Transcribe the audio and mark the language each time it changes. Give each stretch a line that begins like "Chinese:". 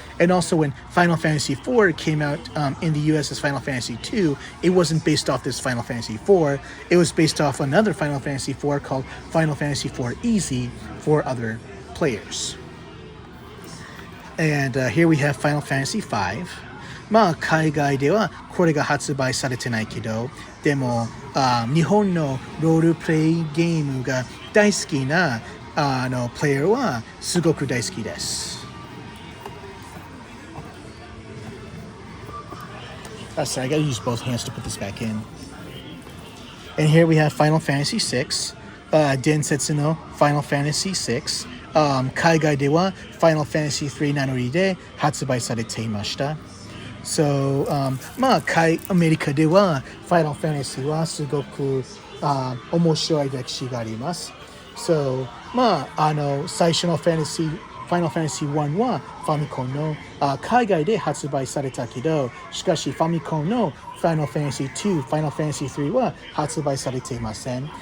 English: And also when Final Fantasy IV came out in the US as Final Fantasy II, it wasn't based off this Final Fantasy IV, it was based off another Final Fantasy IV called Final Fantasy IV Easy for other players. And here we have Final Fantasy V.
Japanese: 海外ではこれが発売されてないけど、でも日本のロールプレイゲームが大好きなプレイヤーはすごく大好きです。
English: Sorry, I gotta use both hands to put this back in. And here we have Final Fantasy VI,
Japanese: 伝説の Final Fantasy VI、海外では Final Fantasy III なので発売されていました。 So, アメリカでは Final Fantasy はすごく面白い歴史があります。So, 最初の Fantasy Final Fantasy 1はファミコンの海外で発売されたけど、しかしファミコンの Final Fantasy 2、Final Fantasy 3は発売されていません。